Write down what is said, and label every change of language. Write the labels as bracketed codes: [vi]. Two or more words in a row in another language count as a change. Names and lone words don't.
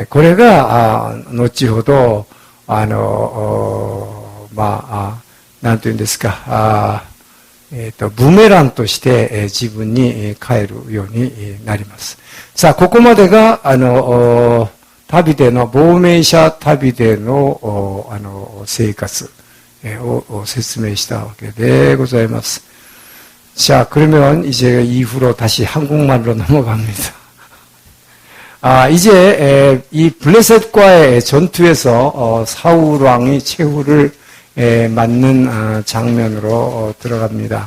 [ja] これが後ほどなんていうんですか、ブメランとして自分に返るようになります。さあ、ここまでが旅での亡命者旅での生活を説明したわけでございます. [ko] 자, 그러면 이제 이후로 다시 한국말로 넘어갑니다. 이제 이 블레셋과의 전투에서 사울 왕이 최후를 맞는 장면으로 들어갑니다.